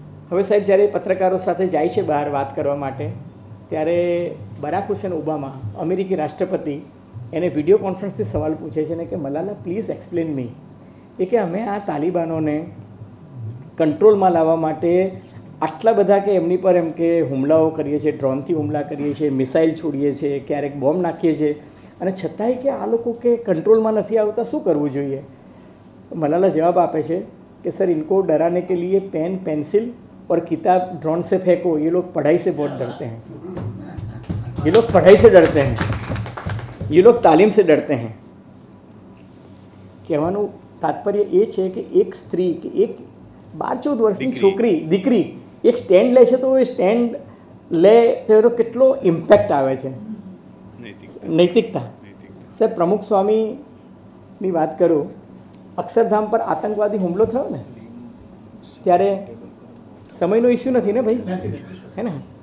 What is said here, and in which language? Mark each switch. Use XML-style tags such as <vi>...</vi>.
<gu>હવે સાહેબ જ્યારે પત્રકારો સાથે જાય છે બહાર વાત કરવા માટે, ત્યારે બરાક હુસેન ઓબામા અમેરિકી રાષ્ટ્રપતિ એને વિડીયો કોન્ફરન્સથી સવાલ પૂછે છે ને કે મલાલા</gu> <en>please explain me,</en> <gu>એ કે અમે આ તાલિબાનોને કંટ્રોલમાં લાવવા માટે આટલા બધા કે એમની પર એમ કે હુમલાઓ કરીએ છીએ, ડ્રોનથી હુમલા કરીએ છીએ, મિસાઇલ છોડીએ છીએ, ક્યારેક બોમ્બ નાખીએ છીએ, અને છતાંય કે આ લોકો કે કંટ્રોલમાં નથી આવતા, શું કરવું જોઈએ? મલાલા જવાબ આપે છે</gu> <hi>कि सर इनको डराने के लिए पेन पेंसिल और किताब ड्रोन से फेंको, ये लोग पढ़ाई से बहुत डरते हैं, ये लोग पढ़ाई से डरते हैं, ये लोग तालीम से डरते हैं.</hi> <gu>કહેવાનું તાત્પર્ય એ છે કે એક સ્ત્રી કે એક 12-14 વર્ષની છોકરી દીકરી એક સ્ટેન્ડ લે છે તો એ સ્ટેન્ડ લે તો એનો કેટલો ઇમ્પેક્ટ આવે છે, નૈતિકતા. સાહેબ પ્રમુખ સ્વામીની વાત કરું, અક્ષરધામ પર આતંકવાદી હુમલો થયો ને ત્યારે સમયનો ઇસ્યુ નથી ને ભાઈ, હે ને?</gu>